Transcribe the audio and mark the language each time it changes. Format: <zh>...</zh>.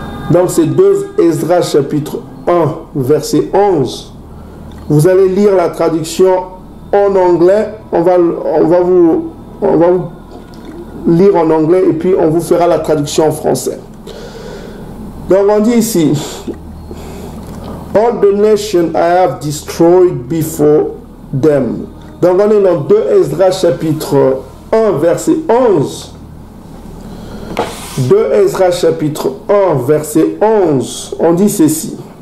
<fr>Donc c'est 2 Ezra chapitre 1 verset 11. Vous allez lire la traduction en anglais. On va vous lire en anglais et puis on vous fera la traduction en français. Donc on dit ici:</fr> <en>All the nations I have destroyed before them.</en> <fr>Donc on est dans 2 Esdras chapitre 1 verset 11. 2 Ezra chapitre 1 verset 11, on dit ceci.</fr>